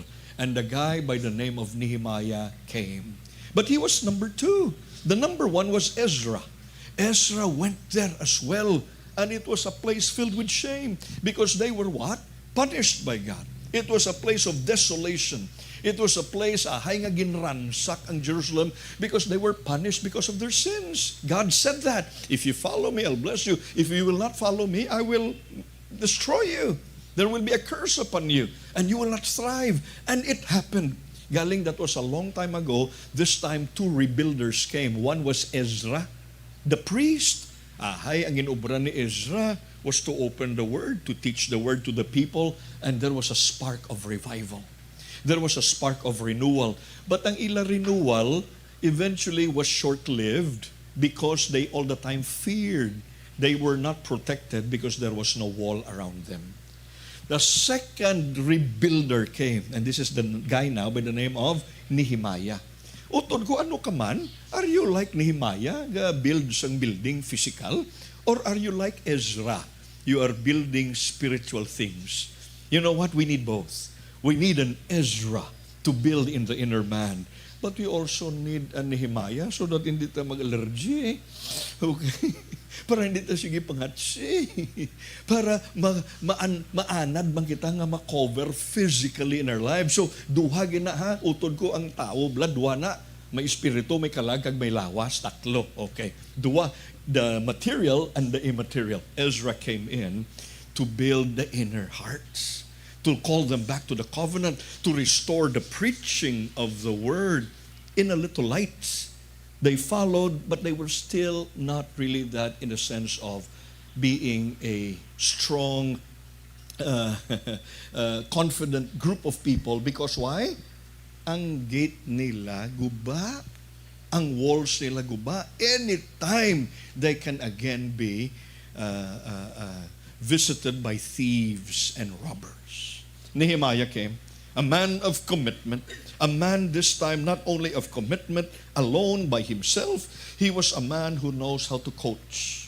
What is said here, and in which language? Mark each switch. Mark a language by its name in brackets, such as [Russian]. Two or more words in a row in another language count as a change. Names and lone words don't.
[English] And the guy by the name of Nehemiah came. But he was number 2. The number 1 was Ezra. Ezra went there as well. And it was a place filled with shame, because they were what? Punished by God. It was a place of desolation. It was a place, [Hiligaynon] ahay nga ginransak ang Jerusalem, [English] because they were punished because of their sins. God said that. If you follow me, I'll bless you. If you will not follow me, I will destroy you. There will be a curse upon you, and you will not thrive. And it happened. Galing, that was a long time ago. This time, 2 rebuilders came. One was Ezra, the priest. [Hiligaynon] Ahay, ang inobra ni Ezra [English] was to open the Word, to teach the Word to the people, and there was a spark of revival. There was a spark of renewal. But [Hiligaynon] ang ila [English] renewal eventually was short-lived, because they all the time feared. They were not protected because there was no wall around them. The second rebuilder came, and this is the guy now by the name of Nehemiah. [Hiligaynon] Utod ko, ano ka man? [English] Are you like Nehemiah, build sang building physical? Or are you like Ezra? You are building spiritual things. You know what? We need both. We need an Ezra to build in the inner man. But we also need a Nehemiah so that [Filipino] hindi tayo mag-allergy. [English] Okay? [Filipino] Para hindi tayo sige pangatsi. [Hiligaynon] Para maanad man kita nga ma-cover [English] physically in our lives. So, [Hiligaynon] duha gina ha, utod ko ang tao, duha na. May espiritu, may kalagag, may lawas, tatlo. [English] Okay. [Hiligaynon] Duha, [English] the material and the immaterial. Ezra came in to build the inner hearts, to call them back to the covenant, to restore the preaching of the word in a little light. They followed, but they were still not really that in the sense of being a strong, confident group of people. Because why? [Hiligaynon] Ang gate nila guba, ang walls nila guba. [English] Anytime they can again be visited by thieves and robbers. Nehemiah came, a man of commitment, a man this time not only of commitment alone by himself, he was a man who knows how to coach.